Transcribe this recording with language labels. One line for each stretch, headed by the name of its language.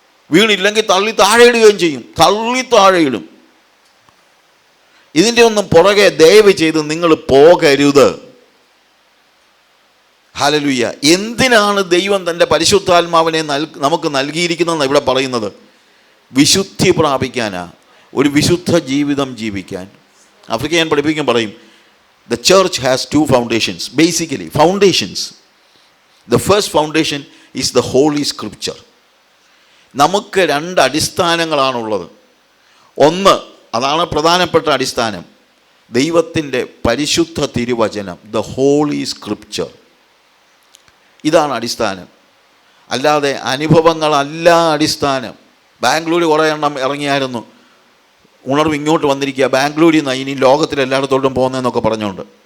Malayalam: വീണില്ലെങ്കിൽ തള്ളി താഴെ ഇടുകയും ചെയ്യും, തള്ളി താഴെ ഇടും. ഇതിൻ്റെ ഒന്നും പുറകെ ദയവ് ചെയ്ത് നിങ്ങൾ പോകരുത്. ഹല്ലേലൂയ. എന്തിനാണ് ദൈവം തൻ്റെ പരിശുദ്ധാത്മാവിനെ നമുക്ക് നൽകിയിരിക്കുന്നതെന്ന് ഇവിടെ പറയുന്നത്? വിശുദ്ധി പ്രാപിക്കാനാ, ഒരു വിശുദ്ധ ജീവിതം ജീവിക്കാൻ. ആഫ്രിക്കൻ പഠിപ്പിക്കാൻ പറയും,
English: the church has 2 foundations, basically foundations. The first foundation is the Holy Scripture.
Malayalam: നമുക്ക് 2 അടിസ്ഥാനങ്ങളാണുള്ളത്. ഒന്ന്, അതാണ് പ്രധാനപ്പെട്ട അടിസ്ഥാനം, ദൈവത്തിൻ്റെ പരിശുദ്ധ തിരുവചനം, the Holy Scripture. ഇതാണ് അടിസ്ഥാനം. അല്ലാതെ അനുഭവങ്ങളല്ല അടിസ്ഥാനം. ബാംഗ്ലൂർ കുറേ എണ്ണം ഇറങ്ങിയായിരുന്നു, ഉണർവ് ഇങ്ങോട്ട് വന്നിരിക്കുക, ബാംഗ്ലൂരിൽ നിന്ന് ഇനി ലോകത്തിലെല്ലായിടത്തോട്ടും പോകുന്നതെന്നൊക്കെ പറഞ്ഞുകൊണ്ട്.